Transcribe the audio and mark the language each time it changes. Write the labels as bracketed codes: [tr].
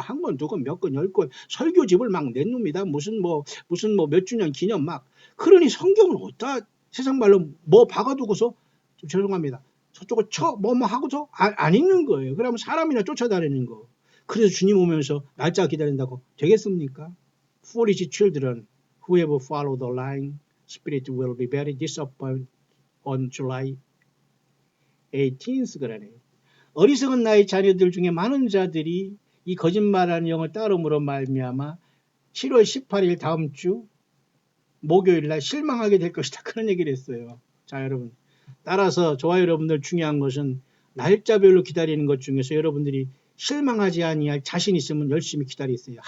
[ko] 한 권, 두 권, 몇 권, 10권 설교집을 막 내놓습니다. 무슨 뭐 몇 주년 기념 막 그러니 성경을 어디다 세상 말로 뭐 박아두고서 좀 죄송합니다. 저쪽을 뭐 하고서 안 읽는 거예요. 그러면 사람이나 쫓아다니는 거. 그래서 주님 오면서 날짜 기다린다고 되겠습니까? [en] Foolish children, whoever follow the lying spirit will be very disappointed on July 18th [ko] 그러네요. 어리석은 나의 자녀들 중에 많은 자들이 이 거짓말하는 영을 따름으로 말미암아 7월 18일 다음 주 목요일 날 실망하게 될 것이다. 그런 얘기를 했어요. 자, 여러분. 따라서 저와 여러분들 중요한 것은 날짜별로 기다리는 것 중에서 여러분들이 실망하지 아니할 자신 있으면 열심히 기다리세요.